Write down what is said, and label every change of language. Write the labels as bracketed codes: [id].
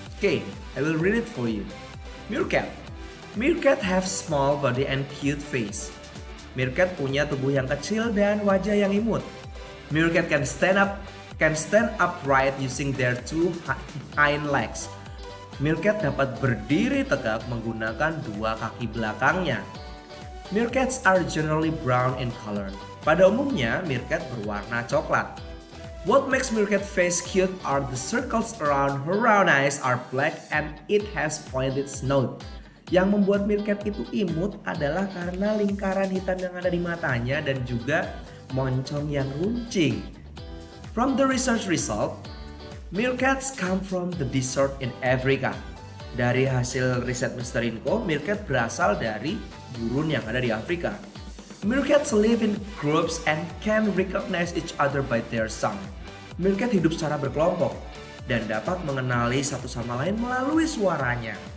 [en] Okay, I will read it for you. Meerkat. Meerkat have small body and cute face. [id] Meerkat punya tubuh yang kecil dan wajah yang imut. [en] Meerkat can stand upright using their two hind legs. [id] Meerkat dapat berdiri tegak menggunakan dua kaki belakangnya. [en] Meerkats are generally brown in color. [id] Pada umumnya, meerkat berwarna coklat. [en] What makes meerkat face cute are the circles around her round eyes are black and it has pointed snout. [id] Yang membuat meerkat itu imut adalah karena lingkaran hitam yang ada di matanya dan juga moncong yang runcing. [en] From the research result, meerkats come from the desert in Africa. [id] Dari hasil riset Mr. Inko, meerkat berasal dari gurun yang ada di Afrika. [en] Meerkats live in groups and can recognize each other by their song. [id] Meerkat hidup secara berkelompok dan dapat mengenali satu sama lain melalui suaranya.